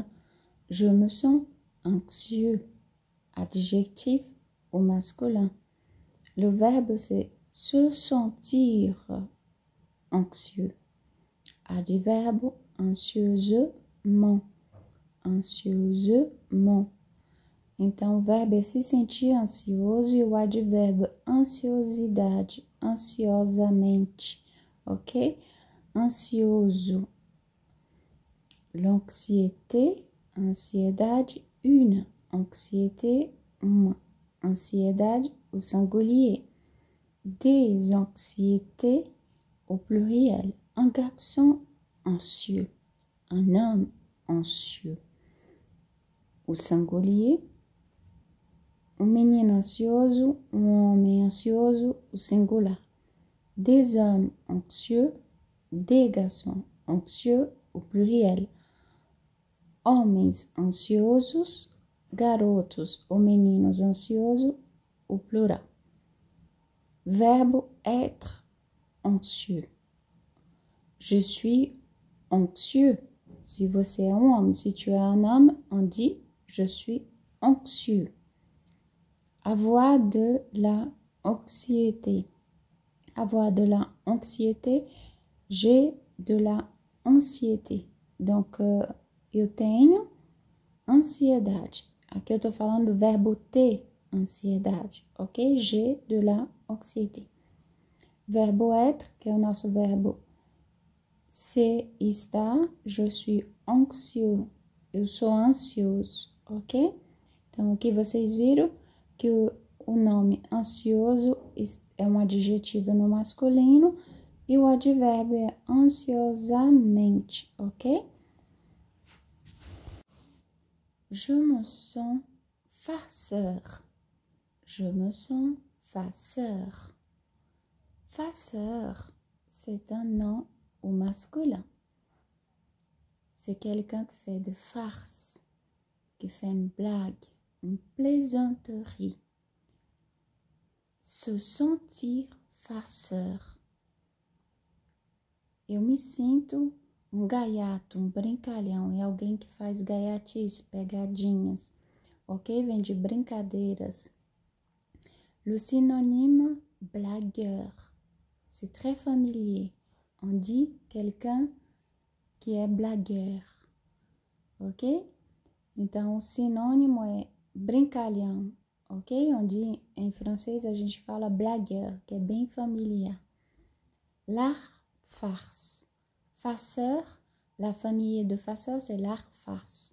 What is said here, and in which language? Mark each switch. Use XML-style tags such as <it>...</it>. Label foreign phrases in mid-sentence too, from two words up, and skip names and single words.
<fr>Je me sens anxieux. Adjectif au masculin. Le verbe c'est se sentir anxieux. Adverbe anxieusement. Anxieusement.</fr> <pt>Então, o verbo é se sentir ansioso e o advérbio ansiosidade, ansiosamente, ok? Ansioso. L'anxiété, ansiedade,</pt> <fr>une. Anxiété,</fr> <pt>uma. Ansiedade,</pt> <fr>au singulier. Des anxiétés, au pluriel. Un garçon anxieux, un homme anxieux. Au singulier.</fr> <pt>Um menino ansioso, um homem ansioso, o singular.</pt> <fr>Des hommes anxieux, des garçons anxieux,</fr> <pt>o pluriel. Homens ansiosos, garotos ou meninos ansiosos, o plural.</pt> <fr>Verbe être anxieux. Je suis anxieux.</fr> <pt>Se você é um homem,</pt> <fr>se tu es un homme, on dit je suis anxieux. Avoir de la anxiété. Avoir de la anxiété. J'ai de la ansiedade.</fr> <pt>Donc, eu tenho ansiedade. Aqui eu tô falando do verbo ter ansiedade, ok?</pt> <fr>J'ai de la anxiété.</fr> <pt>Verbo être, que é o nosso verbo ser e estar.</pt> <fr>Je suis anxieux.</fr> <pt>Eu sou ansioso, ok? Então, aqui vocês viram que o nome ansioso é um adjetivo no masculino e o advérbio é ansiosamente, ok?</pt> <fr>Je me sens farceur. Je me sens farceur. Farceur, c'est un nom au masculin. C'est quelqu'un qui fait de farce, qui fait une blague, une plaisanterie. Se sentir farceur.</fr> <pt>Eu me sinto um gaiato, um brincalhão. É alguém que faz gaiatice, pegadinhas. Ok? Vem de brincadeiras.</pt> <fr>Le synonyme blagueur. C'est très familier. On dit quelqu'un que é blagueur.</fr> <pt>Ok? Então, o sinônimo é brincalhão. Ok? Onde em francês a gente fala blagueur, que é bem familiar.</pt> <fr>L'art farce. Farceur, la famille de farceur, c'est l'art farce.</fr>